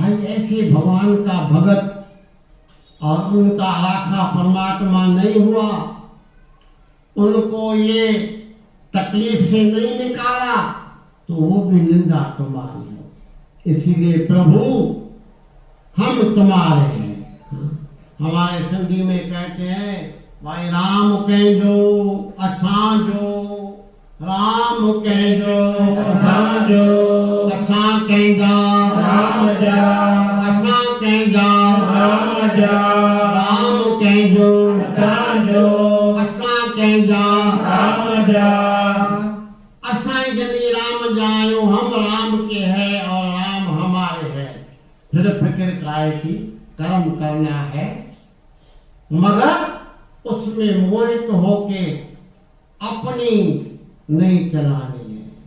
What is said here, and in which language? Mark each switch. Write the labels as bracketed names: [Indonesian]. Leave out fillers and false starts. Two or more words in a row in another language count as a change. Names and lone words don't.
[Hindi] भाई ऐसे भगवान का भगत और उनका राखा परमात्मा नहीं हुआ, उनको ये तकलीफ से नहीं निकाला तो वो भी निंदा तुम्हारी होगी। इसीलिए प्रभु हम तुम्हारे हैं। हमारे सिंधी में कहते हैं भाई [Sindhi] राम कहजो असांजो, राम कहजो असांजो, असां कहजा राम जा, असां कहजा राम जा, राम कहजो असांजो, असां कहजा राम जा। असां यदि राम जायो, [Hindi] हम राम के हैं और राम हमारे हैं, फिर फिक्र काय की कर्म करना है, मगर उसमें मोहित होके अपनी नहीं चलानी है।